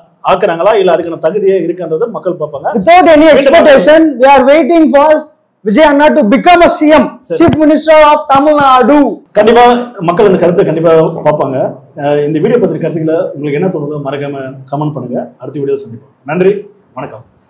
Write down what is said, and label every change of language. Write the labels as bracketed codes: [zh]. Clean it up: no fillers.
[ta] ஆக்குறாங்களா இல்ல அதுக்கான தகுதியே இருக்குன்றத மக்கள் பார்ப்பாங்க. [en] Without any expectation, we are waiting for Vijay Anna to become a CM, Chief Minister of Tamil Nadu. [ta] கண்டிப்பா மக்கள் இந்த கருத்தை கண்டிப்பா பார்ப்பாங்க. இந்த வீடியோ பத்தின கருத்துக்களை உங்களுக்கு என்ன தோணுதோ மறக்காம கமெண்ட் பண்ணுங்க. அடுத்த வீடியோ சந்திப்போம். நன்றி, வணக்கம்.